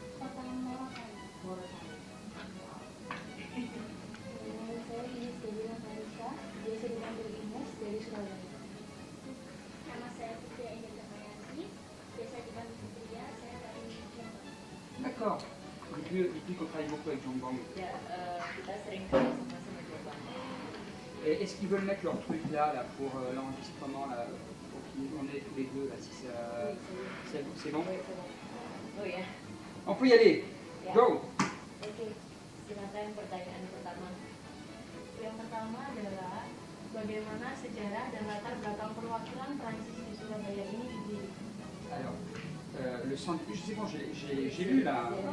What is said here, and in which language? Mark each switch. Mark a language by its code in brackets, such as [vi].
[id] kota Morotai. Morotai. Saya Ines Dewi Marisa, biasa dipanggil Ines, dari Surabaya. Nama saya Putri Enda Damayanti, biasa dipanggil Putria, saya dari Jombang. [fr] D'accord. Depuis qu'on travaille beaucoup avec Jean Bang. [id] Ya, kita sering kerja sama Jombang. [fr] Et est-ce qu'ils veulent mettre leur truc là pour l'enregistrement, là, pour qu'on est tous les deux, là, si ça... C'est bon? [id] Oh ya. [fr] On peut y aller. [id] Ya. [en] Go. [id] Oke, silakan pertanyaan pertama. Yang pertama adalah bagaimana sejarah dan latar belakang perwakilan Prancis di Surabaya ini didirikan. [fr] Alors, le centre, je sais pas, j'ai lu là.